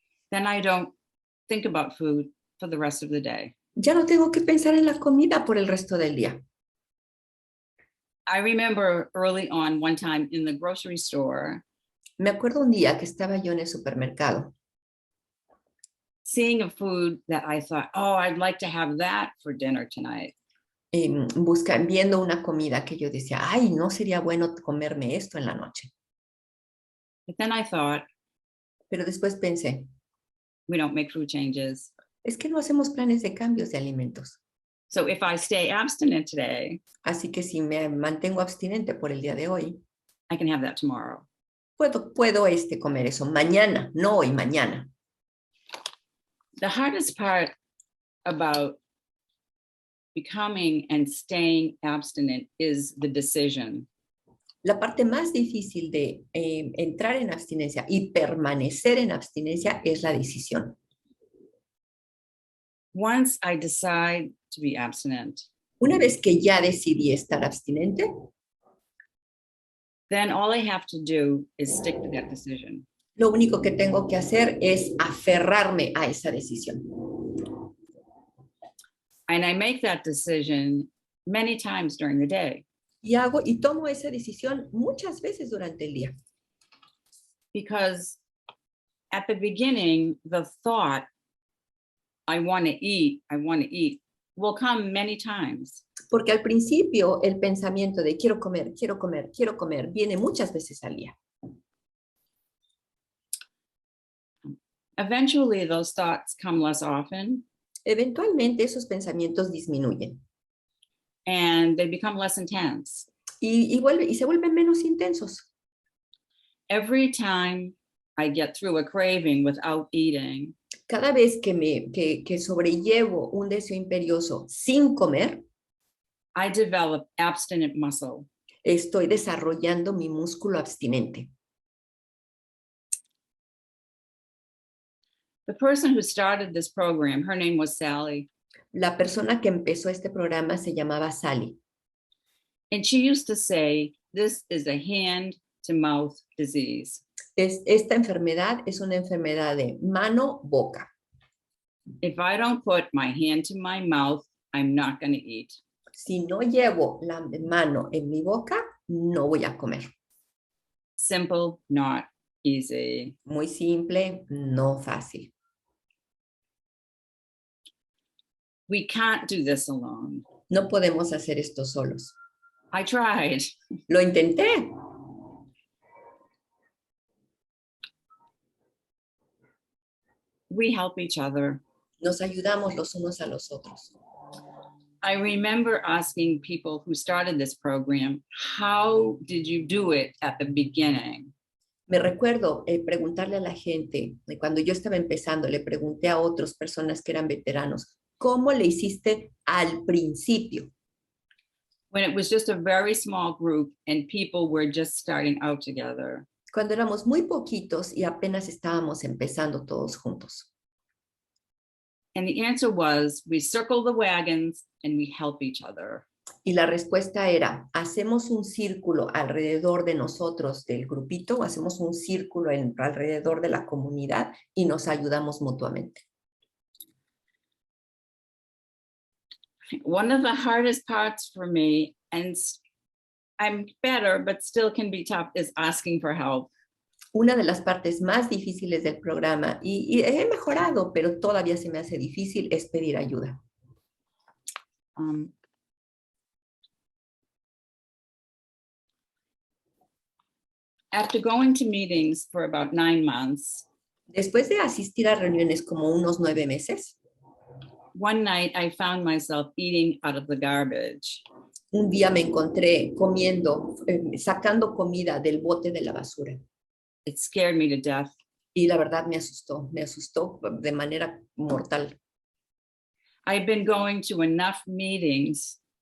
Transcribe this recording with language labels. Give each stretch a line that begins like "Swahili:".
English: then I don't think about food for the rest of the day.
Spanish: ya no tengo que pensar en la comida por el resto del día.
English: I remember early on one time in the grocery store,
Spanish: Me acuerdo un día que estaba yo en el supermercado,
English: seeing a food that I thought, oh, I'd like to have that for dinner tonight.
Spanish: viendo una comida que yo decía, ay, no sería bueno comerme esto en la noche.
English: But then I thought,
Spanish: Pero después pensé,
English: we don't make food changes.
Spanish: es que no hacemos planes de cambios de alimentos.
English: So if I stay abstinent today,
Spanish: Así que si me mantengo abstinente por el día de hoy,
English: I can have that tomorrow.
Spanish: puedo comer eso mañana, no hoy, mañana.
English: The hardest part about becoming and staying abstinent is the decision.
Spanish: La parte más difícil de entrar en abstinencia y permanecer en abstinencia es la decisión.
English: Once I decide to be abstinent,
Spanish: Una vez que ya decidí estar abstinente,
English: then all I have to do is stick to that decision.
Spanish: lo único que tengo que hacer es aferrarme a esa decisión.
English: And I make that decision many times during the day.
Spanish: Y tomo esa decisión muchas veces durante el día.
English: Because at the beginning, the thought, I want to eat, will come many times.
Spanish: Porque al principio el pensamiento de quiero comer, viene muchas veces al día.
English: Eventually, those thoughts come less often.
Spanish: Eventualmente esos pensamientos disminuyen.
English: And they become less intense.
Spanish: Y se vuelven menos intensos.
English: Every time I get through a craving without eating,
Spanish: Cada vez que sobrellevo un deseo imperioso sin comer,
English: I develop abstinent muscle.
Spanish: estoy desarrollando mi músculo abstinente.
English: The person who started this program, her name was Sally.
Spanish: La persona que empezó este programa se llamaba Sally.
English: And she used to say, this is a hand-to-mouth disease.
Spanish: Esta enfermedad es una enfermedad de mano-boca.
English: If I don't put my hand to my mouth, I'm not going to eat.
Spanish: Si no llevo la mano en mi boca, no voy a comer.
English: Simple, not easy.
Spanish: Muy simple, no fácil.
English: We can't do this alone.
Spanish: No podemos hacer esto solos.
English: I tried.
Spanish: Lo intenté.
English: We help each other.
Spanish: Nos ayudamos los unos a los otros.
English: I remember asking people who started this program, how did you do it at the beginning?
Spanish: Me recuerdo preguntarle a la gente, cuando yo estaba empezando, le pregunté a otras personas que eran veteranos, ¿cómo le hiciste al principio?
English: When it was just a very small group and people were just starting out together.
Spanish: Cuando éramos muy poquitos y apenas estábamos empezando todos juntos.
English: And the answer was, we circle the wagons and we help each other.
Spanish: Y la respuesta era, hacemos un círculo alrededor de nosotros del grupito, o hacemos un círculo alrededor de la comunidad y nos ayudamos mutuamente.
English: One of the hardest parts for me, and I'm better, but still can be tough, is asking for help.
Spanish: Una de las partes más difíciles del programa, y he mejorado, pero todavía se me hace difícil, es pedir ayuda.
English: After going to meetings for about 9 months,
Spanish: Después de asistir a reuniones como unos 9 meses,
English: one night I found myself eating out of the garbage.
Spanish: un día me encontré comiendo, sacando comida del bote de la basura.
English: It scared me to death.
Spanish: Y la verdad me asustó de manera mortal.
English: I've been going to enough meetings